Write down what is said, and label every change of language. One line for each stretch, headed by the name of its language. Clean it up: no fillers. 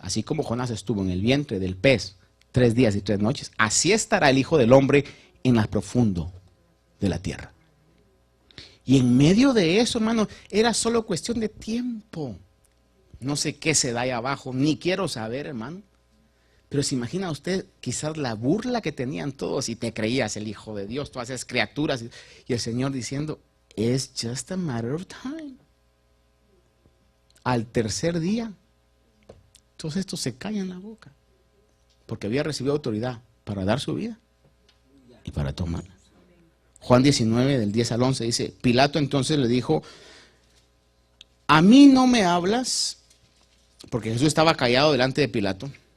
Spanish: Así como Jonás estuvo en el vientre del pez 3 días y 3 noches, así estará el Hijo del Hombre en lo profundo de la tierra. Y en medio de eso, hermano, era solo cuestión de tiempo. No sé qué se da ahí abajo, ni quiero saber, hermano. Pero se imagina usted quizás la burla que tenían todos y te creías el Hijo de Dios, todas esas criaturas. Y el Señor diciendo,
English: it's just a matter of time.
Spanish: Al tercer día, todos estos se callan la boca. Porque había recibido autoridad para dar su vida y para tomarla. Juan 19, del 10 al 11 dice, Pilato entonces le dijo, a mí no me hablas, porque Jesús estaba callado delante de Pilato.